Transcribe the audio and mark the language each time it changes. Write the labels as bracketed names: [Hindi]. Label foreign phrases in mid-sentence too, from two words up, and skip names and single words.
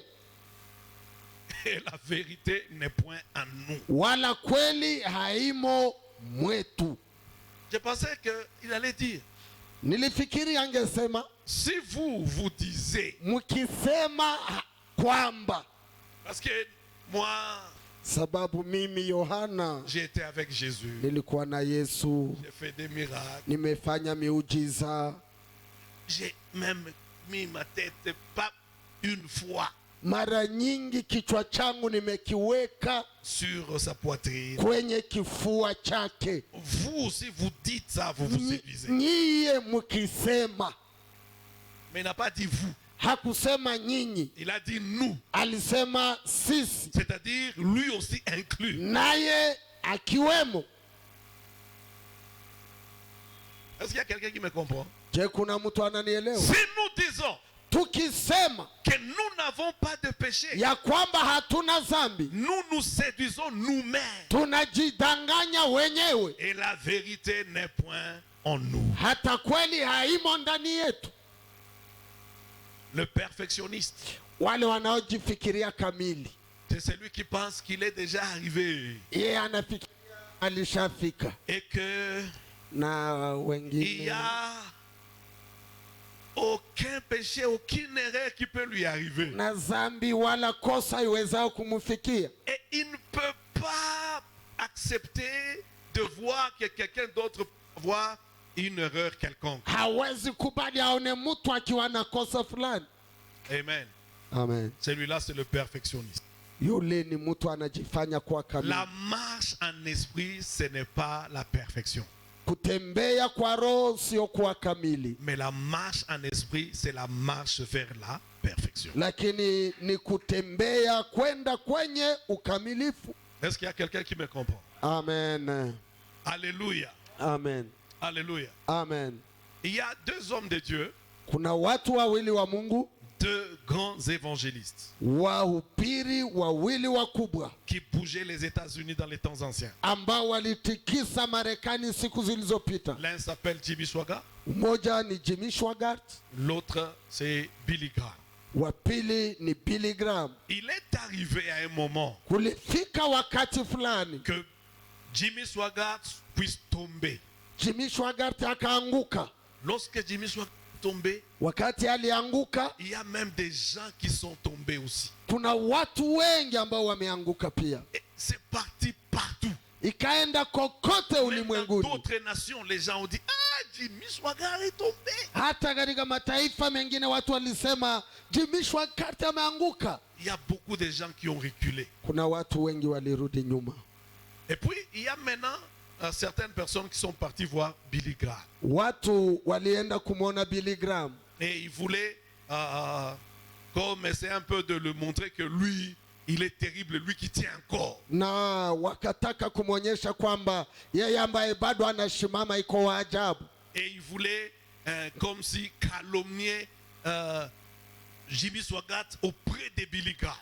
[French] Et la vérité n'est point en nous. [Swahili] wala kweli haimo mwetu. [French] Je pensais qu'il allait dire, [Swahili] Nilifikiri angesema [French] si vous disiez, [Swahili] mkisema kwamba, [French] parce que moi, [Swahili] sababu mimi Yohana [French] j'ai été avec Jésus, [Swahili] nilikuwa na Yesu, [French] j'ai fait des miracles, [Swahili] nimefanya miujiza, [French] j'ai même mis ma tête pas une fois [Swahili] mara nyingi kichwa changu nimekiweka [French] sur sa poitrine. [Swahili] kwenye kifua chake. [French] Vous aussi, vous dites ça, vous vous séduisez. [Swahili] Nyie mkisema. [French] Mais il n'a pas dit vous, [Swahili] Hakusema nyinyi, [French] il a dit nous. [Swahili] alisema sisi, [French] C'est-à-dire lui aussi inclus. [Swahili] naye akiwemo. [French] Est-ce qu'il y a quelqu'un qui me comprend? [Swahili] Je, kuna mtu ananielewa? [French] Si nous disons [Swahili] Tukisema [French] que nous n'avons pas de péché, [Swahili] ya kwamba hatuna dhambi, [French] nous nous séduisons nous-mêmes. [Swahili] tunajidanganya wenyewe, [French] Et la vérité n'est point en nous. [Swahili] hata kweli haimo ndani yetu. [French] Le perfectionniste, [Swahili] Wale wanaojifikiria kamili, [French] c'est celui qui pense qu'il est déjà arrivé [Swahili] yeye anafikiria alishafika, [French] et que [Swahili] na [French] il [Swahili] wengine [French] n'y a aucun péché, aucune erreur qui peut lui arriver. [Swahili] na dhambi wala kosa iwezao kumfikia. [French] Et il ne peut pas accepter de voir que quelqu'un d'autre peut voir une erreur quelconque. [Swahili] Hawezi kubali aone mtu akiwa na kosa fulani. [French] Amen. [Swahili] Amen. [French] Celui-là, c'est le perfectionniste. [Swahili] Yule ni mtu anajifanya kuwa kamili. [French] La marche en esprit, ce n'est pas la perfection. [Swahili] Kutembea kwa roho sio kuwa kamili, [French] Mais la marche en esprit, c'est la marche vers la perfection. [Swahili] lakini ni kutembea kwenda kwenye ukamilifu. [French] Est-ce qu'il y a quelqu'un qui me comprend? [Swahili] Amen. [French] Alléluia. [Swahili] Amen. [French] Alléluia. [Swahili] Amen. [French] Il y a deux hommes de Dieu [Swahili] Kuna watu wawili wa Mungu [French] deux grands évangélistes [Swahili] wahubiri wawili wakubwa [French] qui bougeaient les États-Unis dans les temps anciens. [Swahili] ambao walitikisa Marekani siku zilizopita. [French] L'un s'appelle Jimmy Swaggart, [Swahili] Mmoja ni Jimmy Swaggart, [French] l'autre c'est Billy Graham. [Swahili] wa pili ni Billy Graham. [French] Il est arrivé à un moment [Swahili] Kulifika wakati fulani [French] que Jimmy Swaggart puisse tomber. [Swahili] Jimmy Swaggart akaanguka. [French] Lorsque Jimmy Swaggart est tombé, [Swahili] Wakati alianguka, [French] il y a même des gens qui sont tombés aussi. [Swahili] kuna watu wengi ambao wameanguka pia. [French] Et c'est parti partout. [Swahili] Ikaenda kokote [French] Même dans [Swahili] ulimwenguni. [French] d'autres nations, les gens ont dit, ah, Jimmy Swaggart est tombé. [Swahili] Hata katika mataifa mengine watu walisema Jimmy Swaggart ameanguka. [French] Il y a beaucoup de gens qui ont reculé. [Swahili] Kuna watu wengi walirudi nyuma. [French] Et puis, il y a maintenant certaines personnes qui sont parties voir Billy Graham. [Swahili] Watu walienda kumwona Billy Graham [French] Et ils voulaient, comme essayer un peu de le montrer que lui, il est terrible, lui qui tient encore. [Swahili] na wakataka kumwonyesha kwamba yeye ambaye bado anasimama iko wa ajabu. [French] Et ils voulaient, comme si, calomnier Jimmy Swaggart auprès de Billy Graham.